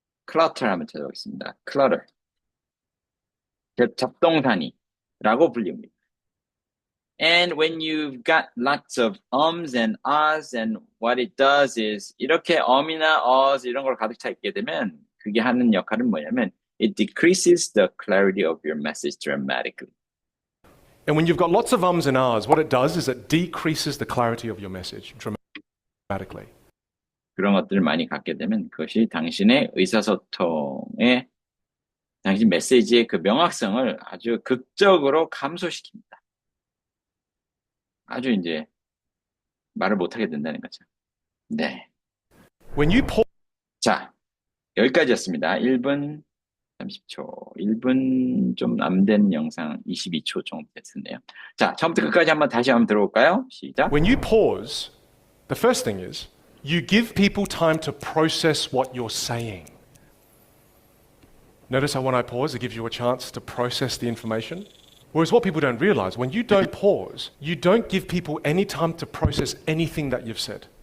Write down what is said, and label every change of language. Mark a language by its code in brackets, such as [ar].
[ko] clutter 한번 찾아보겠습니다. clutter. 잡동사니라고 불립니다. [en] And when you've got lots of ums and ahs and what it does is [ko] 이렇게 um이나 ahs 이런 걸 가득 차 있게 되면 그게 하는 역할은 뭐냐면 [en] it decreases the clarity of your message dramatically. And when you've got lots of ums and ahs, what it does is it decreases the clarity of your message dramatically. [ko] 그런 것들을 많이 갖게 되면 그것이 당신의 의사소통의 당신 메시지의 그 명확성을 아주 극적으로 감소시킵니다. 아주 이제 말을 못하게 된다는 거죠. 네. [en] When you pause, [ko] 자, 여기까지였습니다. 1분 30초. 1분 좀 남된 영상 22초 정도 됐었네요. 자, 처음부터 끝까지 한번 다시 한번 들어볼까요? 시작. [en] when you pause, the first thing is you give people time to process what you're saying. Notice how when I pause, it gives you a chance to process the information. Whereas what people don't realize, when you don't pause, you don't give people any time to process anything that you've said.